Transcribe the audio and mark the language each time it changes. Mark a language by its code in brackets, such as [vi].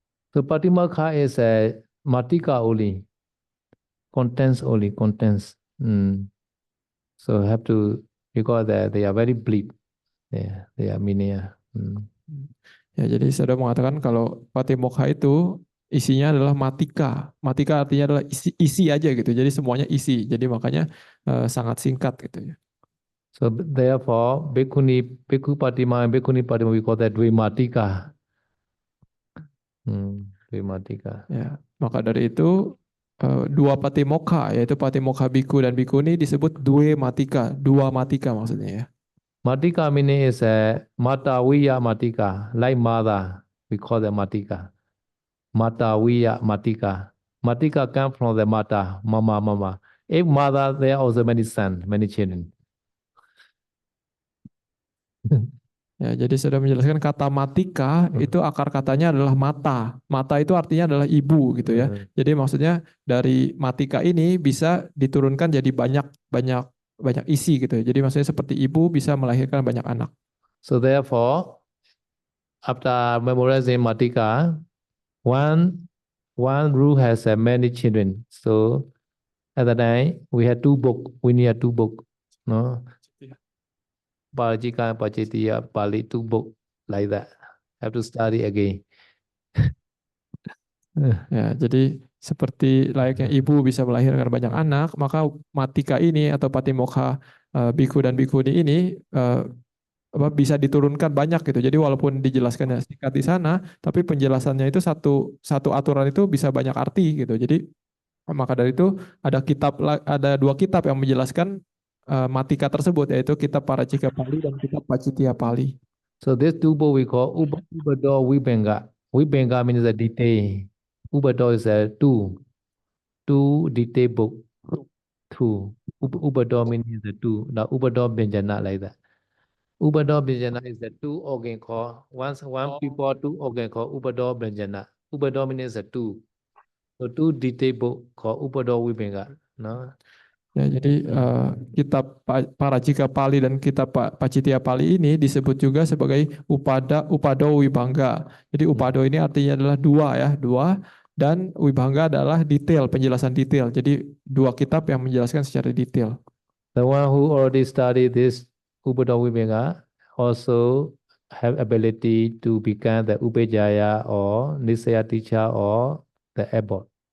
[en] So Patimokkha is a matika only, contents only, contents. So have to, because they are very brief. They are linear. [id] Ya, jadi saya mengatakan kalau Patimokkha itu isinya adalah matika. Matika artinya adalah isi aja gitu. Jadi semuanya isi. Jadi makanya sangat singkat gitu ya. [en] So therefore, Bhikkhu Patima and Bhikkhuni Patima, we call that Dvimatika. Dvimatika. [id] Ya, maka dari itu dua Patimokkha, yaitu Patimokkha Bhikkhu dan Bhikkhuni disebut Dvimatika. Dua matika maksudnya ya. [en] Matika meaning is Matawiya Matika, like mother. We call that Matika. Matawiya Matika. Matika comes from the mata, mama. If mother, there are also many sons, many children. [id] Ya, jadi sudah menjelaskan kata matika itu akar katanya adalah mata. Mata itu artinya adalah ibu gitu ya. Jadi maksudnya dari matika ini bisa diturunkan jadi banyak isi gitu. Jadi maksudnya seperti ibu bisa melahirkan banyak anak. [en] So therefore, after memorizing matika, one rule has many children. So at the time we had two books. We need two books, no? Parajika and Pacetiya, Pali, two books like that. Have to study again. [id] Ya, jadi seperti layaknya ibu bisa melahirkan banyak anak, maka matika ini atau Patimokkha Bhikkhu dan Bhikkhuni ini bisa diturunkan banyak gitu. Jadi walaupun dijelaskannya singkat di sana, tapi penjelasannya itu satu satu aturan itu bisa banyak arti gitu. Jadi maka dari itu ada dua kitab yang menjelaskan matika tersebut, yaitu kitab Paracika Pali dan kitab Pacitya Pali. [en] So these two books we call Ubado Vibhanga. Vibhanga means a detail. Ubado is a two detail book. Two. Ubado means the two. Now Ubado Benjana like that. Ubado Benjana is the two organ called one people two organ called Ubado Benjana. Ubado means the two. So two detail book called Ubado Vibhanga. No. [id] Ya, jadi kitab Paracika Pali dan kitab Pacitya Pali ini disebut juga sebagai Upado Wibhanga. Jadi Upado ini artinya adalah dua ya, dua, dan Wibhanga adalah detail, penjelasan detail. Jadi dua kitab yang menjelaskan secara detail. [en] The one who already studied this Ubado Vibhanga also have ability to become the Upajaya or Nisaya teacher or the abbot.